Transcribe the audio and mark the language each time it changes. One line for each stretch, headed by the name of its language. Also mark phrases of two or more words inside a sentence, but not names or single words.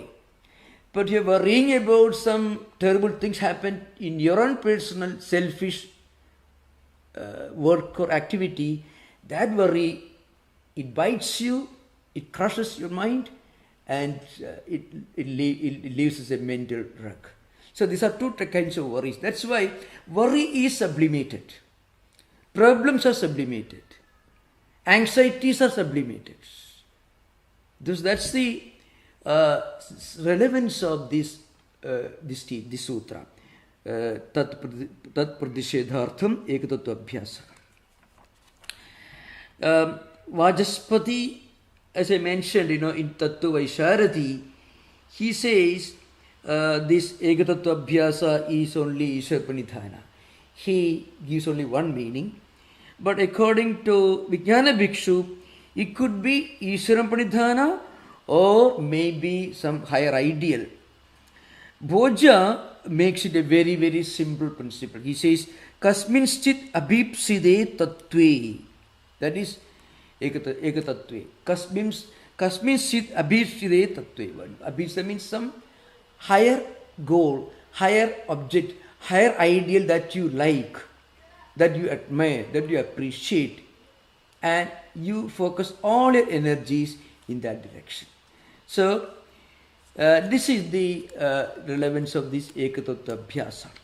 English: But you're worrying about some terrible things happen in your own personal, selfish work or activity, that worry, it bites you, it crushes your mind, and it leaves as a mental wreck. So these are two kinds of worries. That's why worry is sublimated. Problems are sublimated. Anxieties are sublimated. That's the relevance of this sutra.
Sanskrit: Tat pradishedhartham ekatattva abhyasa.
English: Vajaspati, as I mentioned, in Tattva Vaisharati, he says this
Sanskrit: ekatattva abhyasa
English: is only
Sanskrit: Ishvara Pranidhana.
English: He gives only one meaning. But according to Vijnana Bhikshu, it could be
Sanskrit: Ishvara Pranidhana
English: or maybe some higher ideal. Bhoja makes it a very, very simple principle. He says,
Sanskrit: Kasminschit abhipside tattve.
English: That is ekatattve.
Sanskrit: Kasminschit abhipside tattve.
English: Abhipsida means some higher goal, higher object, higher ideal that you like, that you admire, that you appreciate, and you focus all your energies in that direction. So, this is the relevance of this
Sanskrit: ekatattva abhyasa.